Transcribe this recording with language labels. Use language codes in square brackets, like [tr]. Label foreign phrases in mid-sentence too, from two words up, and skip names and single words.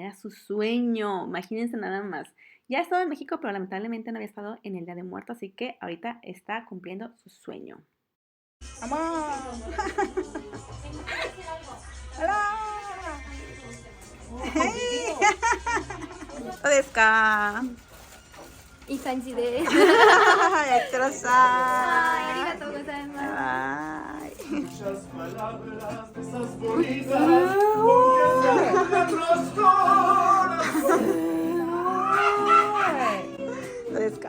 [es] Era su sueño, imagínense nada más. Ya ha estado en México, pero lamentablemente no había estado en el Día de Muertos, así que ahorita está cumpliendo su sueño. ¡Vamos! ¡Hola! [ja] ¿Cómo ですか? いい感じです。やってらっしゃい。ありがとうございます。はい。どうですか?